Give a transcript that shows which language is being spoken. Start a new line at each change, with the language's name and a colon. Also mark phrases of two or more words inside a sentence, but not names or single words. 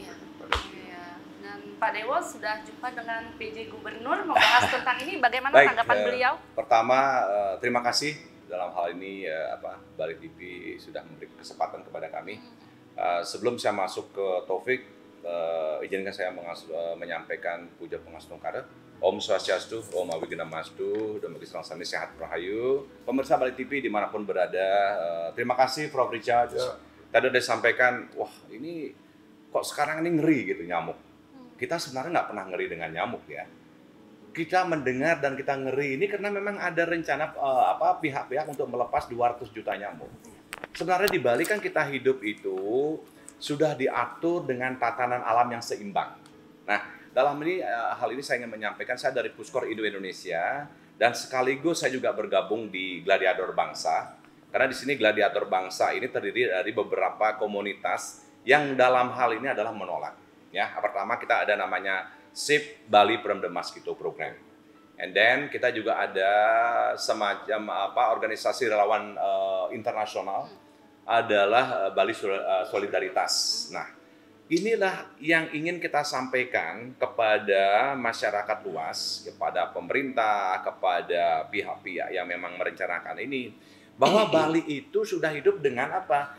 Indonesian: Dan Pak Dewo sudah jumpa dengan PJ Gubernur membahas tentang ini. Bagaimana tanggapan beliau? Pertama, terima kasih dalam hal ini Bali TV sudah memberi kesempatan kepada kami. Sebelum saya masuk ke Taufik, izinkan saya menyampaikan puja pangastonqara.
Balinese: Om Swastiastu, Om Awigedamastu, Dhamma Sani Sehat Rahayu.
Indonesian: Pemirsa Bali TV dimanapun berada, terima kasih Prof. Richard. Tadi udah disampaikan, wah ini kok sekarang ini ngeri gitu nyamuk. Kita sebenarnya nggak pernah ngeri dengan nyamuk ya. Kita mendengar dan kita ngeri ini karena memang ada rencana pihak-pihak untuk melepas 200 juta nyamuk. Sebenarnya di Bali kan kita hidup itu sudah diatur dengan tatanan alam yang seimbang. Nah, dalam hal ini saya ingin menyampaikan, saya dari Puskor Indo-Indonesia dan sekaligus saya juga bergabung di Gladiator Bangsa. Karena di sini Gladiator Bangsa ini terdiri dari beberapa komunitas yang dalam hal ini adalah menolak. Ya, pertama kita ada namanya SIP Bali from the Mosquito Program.
English: And then
Indonesian: kita juga ada semacam organisasi relawan internasional adalah Bali Solidaritas. Nah, inilah yang ingin kita sampaikan kepada masyarakat luas, kepada pemerintah, kepada pihak-pihak yang memang merencanakan ini, bahwa Bali itu sudah hidup dengan apa?